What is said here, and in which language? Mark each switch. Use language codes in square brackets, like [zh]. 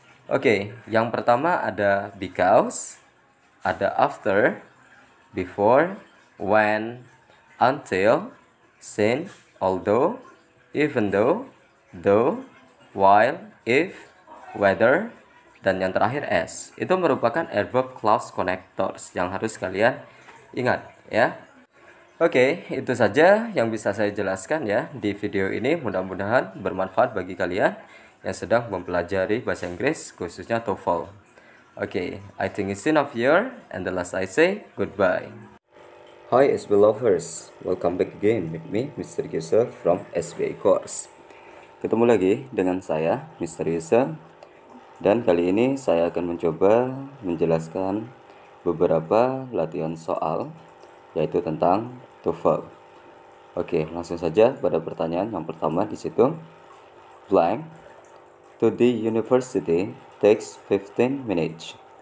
[en] Oke, [id] yang pertama ada [en] because, ada after, before, when, until, since, although, even though, while, if, whether, dan yang terakhir as. [id] Itu merupakan adverb clause connectors yang harus kalian ingat ya. Oke, itu saja yang bisa saya jelaskan ya di video ini. Mudah-mudahan bermanfaat bagi kalian yang sedang mempelajari bahasa Inggris, khususnya TOEFL. [en] Oke, I think it's enough here, and the last I say goodbye. Hi SB lovers, welcome back again with me, Mr. Yusuf from SBA Course. [id] Ketemu lagi dengan saya, Mr. Yusuf, dan kali ini saya akan mencoba menjelaskan beberapa latihan soal, yaitu tentang TOEFL. Oke, langsung saja pada pertanyaan yang pertama di situ. [en] Blank, to the university takes 15 minutes.